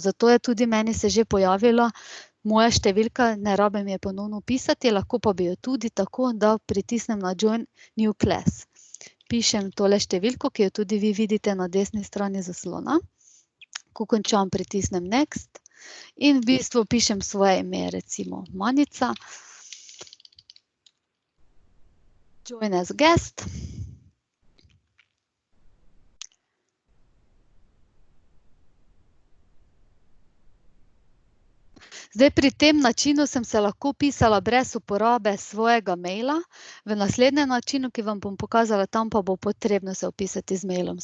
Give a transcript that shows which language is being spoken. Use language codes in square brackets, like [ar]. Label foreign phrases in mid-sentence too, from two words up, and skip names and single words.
[sl] Zato je tudi meni se že pojavila moja številka, ne rabim je ponovno vpisati, lahko pa bi jo tudi tako, da pritisnem na [en] Join New Class. [sl] Pišem tole številko, ki jo tudi vi vidite na desni strani zaslona. Ko končam, pritisnem Next in v bistvu pišem svoje ime, recimo Manica. [en] Join as guest. [sl] Zdaj, pri tem načinu sem se lahko vpisala brez uporabe svojega maila. V naslednjem načinu, ki vam bom pokazala, tam pa bo potrebno se vpisati z mailom.